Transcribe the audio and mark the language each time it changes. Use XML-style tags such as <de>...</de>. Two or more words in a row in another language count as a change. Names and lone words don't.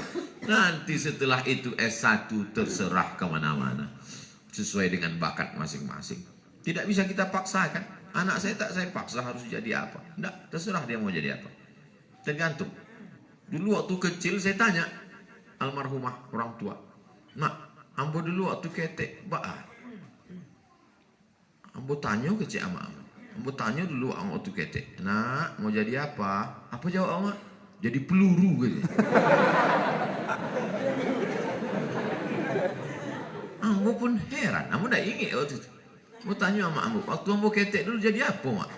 <id>Nanti setelah itu S1 terserah kemana-mana. Sesuai dengan bakat masing-masing. Tidak bisa kita paksakan. Anak saya tak saya paksa harus jadi apa. Tidak, terserah dia mau jadi apa. Tergantung. Dulu waktu kecil saya tanya almarhumah orang tua.</id> <min>Mak, ambo dulu waktu ketek, ba'a. Ambo tanya ke cik ama. Ambo tanya dulu waktu ketek.</min> <id>Nak, mau jadi apa? Apa jawab ama? Jadi peluru gitu.</id> <min>Ambo pun heran. Ambo dah ingat waktu itu. Ambo tanya sama ambo. Waktu ambo ketek dulu jadi apa, mak?</min>